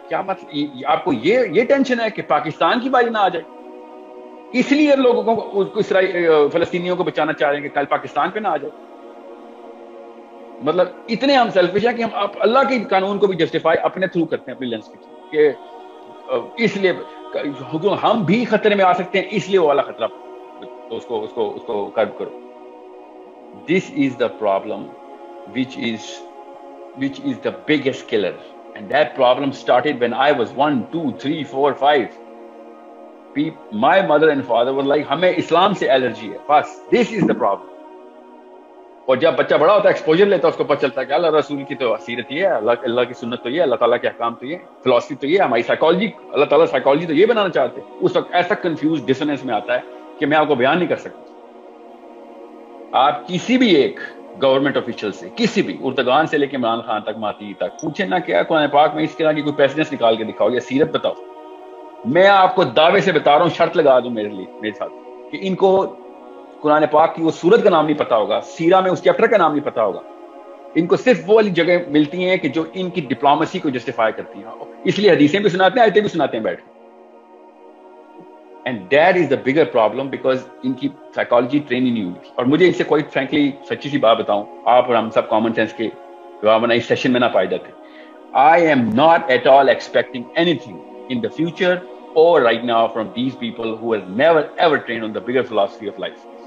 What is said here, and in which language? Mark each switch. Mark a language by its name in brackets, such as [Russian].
[Urdu] کیا مطلب آپ کو یہ ٹینشن ہے کہ پاکستان کی باری نہ آ جائے؟ اس لیے لوگوں کو فلسطینیوں کو بچانا چاہ رہے ہیں کہ کل پاکستان پہ نہ آ جائے. مطلب اتنے ہم سیلفش ہیں کہ ہم اللہ کے قانون کو بھی جسٹیفائی اپنے تھرو کرتے ہیں، اپنی لینس کے اس لیے ہم بھی خطرے میں آ سکتے ہیں، اس لیے وہ والا خطرہ تو اس کو کرب کرو. [English] This is the problem which is the biggest killer, and that problem started when I was 1, 2, 3, 4, 5. My mother and father were like [Urdu] ہمیں اسلام سے الرجی ہے بس. [English] This is the problem. [Urdu] اور جب بچہ بڑا ہوتا ہے ایکسپوجر لیتا ہے اس کو پتہ چلتا ہے کہ اللہ رسول کی تو سیرت یہ ہے، اللہ کی سنت تو یہ ہے، اللہ تعالیٰ کے احکام تو یہ، فلسفی تو یہ، ہماری سائیکالوجی، اللہ تعالیٰ سائیکالوجی تو یہ بنانا چاہتے ہیں. اس وقت ایسا کنفیوز ڈسوننس میں آتا ہے کہ میں آپ کو بیان نہیں کر سکتا. آپ کسی بھی ایک گورنمنٹ آفیشل سے، کسی بھی اردگان سے لے کے عمران خان تک، ماتی تک پوچھیں نا کیا قرآن پاک میں اس طرح کی کوئی پیسنس نکال کے دکھاؤ یا سیرت بتاؤ. میں آپ کو دعوے سے بتا رہا ہوں، شرط لگا دوں میرے ساتھ کہ ان کو قرآن پاک کی وہ سورت کا نام نہیں پتا ہوگا، سیرہ میں اس چیپٹر کا نام نہیں پتا ہوگا. ان کو صرف وہ والی جگہ ملتی ہیں کہ جو ان کی ڈپلومیسی کو جسٹیفائی کرتی ہیں، اس لیے حدیثیں بھی سناتے ہیں، آیتیں بھی سناتے ہیں بیٹھ کے. [English] and that is the bigger problem because [Urdu] ان کی سائیکالوجی ٹریننگ نہیں ہوئی. اور مجھے اس سے کوئی فرینکلی سچی سی بات بتاؤں، آپ اور ہم سب کامن سینس کے ورنہ اس سیشن میں نہ پائے جاتے. [English] I am not at all expecting anything in the future or right now from these people who have never ever trained on the bigger philosophy of life.